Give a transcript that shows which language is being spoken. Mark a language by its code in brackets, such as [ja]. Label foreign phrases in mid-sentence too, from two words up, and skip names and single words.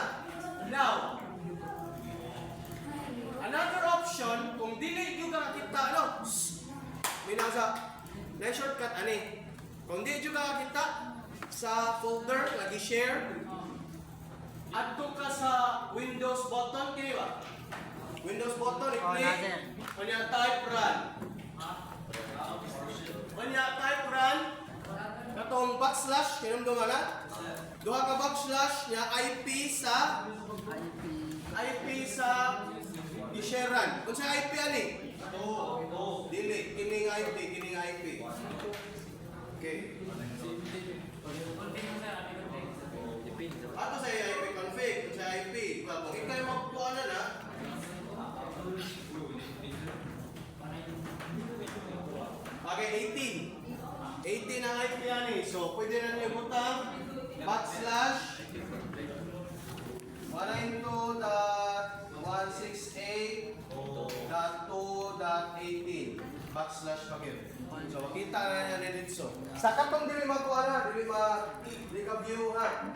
[en] Now, another option, [ceb] kung dili nyo ka kita, may nasa, na shortcut, kung dili nyo ka kita sa folder, lagi share, adto ka sa Windows button, kini ba? Windows button, i-click, kanya [en] type run. [ceb] Kanya [en] type run, [ceb] katong backslash kinumdum ana. Duha ka backslash nya IP sa i-sharean. Kung sa IP ani? Dili, kining IP. [en] Okay. [ceb] Ato sa IP config, kung sa IP. Well, kung ikaw yung magpuan na, okay, 18 ang IP yan eh. So, pwede na niyo butang backslash 192.168.2.18 backslash pagin. [tl] So, makita na yan dito. [ceb] Sa katong dili makuha na, dili ka-view ha.